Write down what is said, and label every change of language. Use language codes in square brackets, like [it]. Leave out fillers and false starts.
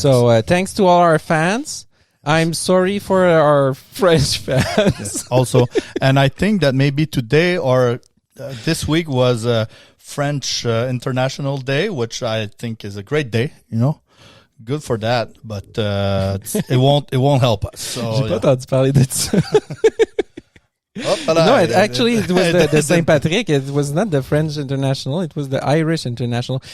[en] So thanks to all our fans. I'm sorry for our French fans. Yes, also, and I think that maybe today or this week was French International Day, which I think is a great day. You know, good for that. But it won't help us. So, [fr] j'ai pas entendu parler de ça. [en] No, actually, it was the Saint Patrick. It was not the French International. It was the Irish International.